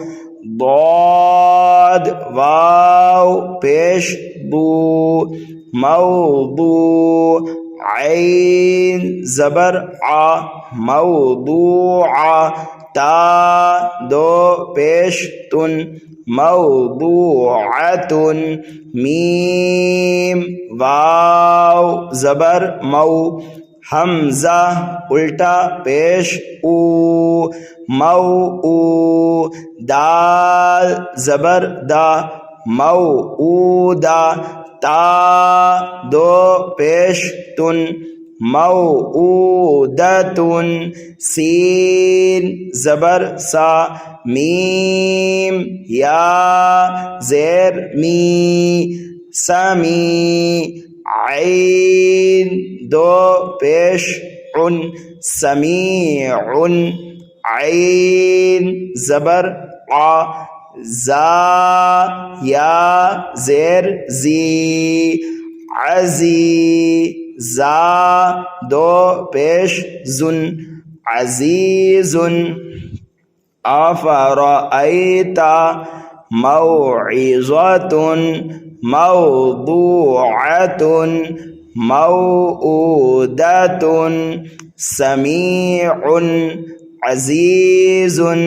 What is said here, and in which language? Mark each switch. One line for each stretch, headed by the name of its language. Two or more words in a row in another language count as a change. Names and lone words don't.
Urdu: ضاد واو پیش بو، موضوع، عین زبر ع، موضوعہ، تا دو پیش تن، موضوعۃ، میم واو زبر مو، حمزہ الٹا پیش او، موعو، دال زبر دا، موعودہ، تا دو پیش تن، موعودۃ، سین زبر سا، میم یا زیر می، سمی، عین دو پیش عن، سمیع، عین زبر ع، زا یا زیر زی، عزی، زا دو پیش زن، عزیز،
Arabic: افرأیت، موعظۃ، موضوعۃ، موعودۃ، سمیع، عزیز،